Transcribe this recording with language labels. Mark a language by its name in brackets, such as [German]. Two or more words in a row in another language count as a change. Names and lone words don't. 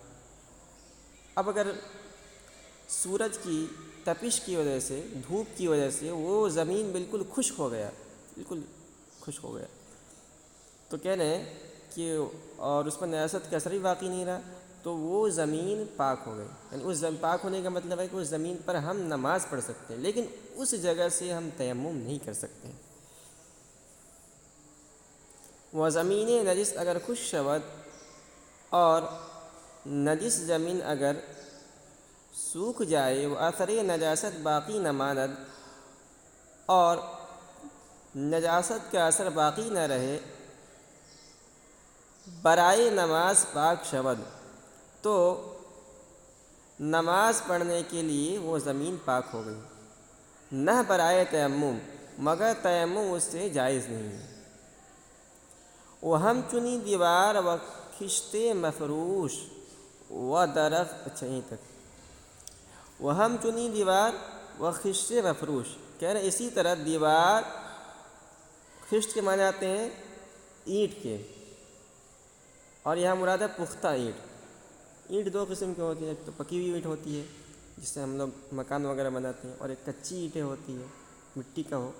[Urdu] اب اگر سورج کی تپش کی وجہ سے، دھوپ کی وجہ سے وہ زمین بالکل خشک ہو گیا، بالکل خشک ہو گیا، تو کہہ رہے ہیں کہ اور اس پر نجاست کا اثر بھی باقی نہیں رہا تو وہ زمین پاک ہو گئی، یعنی اس پاک ہونے کا مطلب ہے کہ اس زمین پر ہم نماز پڑھ سکتے ہیں، لیکن اس جگہ سے ہم تیمم نہیں کر سکتے۔ [Persian] و زمین نجس اگر خشک شود [Urdu] اور نجس زمین اگر سوکھ جائے [Persian] و اثر نجاست باقی نہ ماند [Urdu] اور نجاست کا اثر باقی نہ رہے [Persian] برائے نماز پاک شود [Urdu] تو نماز پڑھنے کے لیے وہ زمین پاک ہو گئی، [Persian] نہ برائے تیمم [Urdu] مگر تیمم اس سے جائز نہیں ہے۔ وہ [Persian] ہم چنی دیوار و خشت مفروش و درخت [Urdu] یہیں تک وہ [Persian] ہم چنی دیوار و خشت مفروش [Urdu] کہہ رہے اسی طرح دیوار خشت کے معنی آتے ہیں اینٹ کے، اور یہاں مراد ہے پختہ اینٹ۔ اینٹ دو قسم کی ہوتی ہیں، ایک تو پکی ہوئی اینٹ ہوتی ہے جس سے ہم لوگ مکان وغیرہ بناتے ہیں، اور ایک کچی اینٹیں ہوتی ہے مٹی کا ہو۔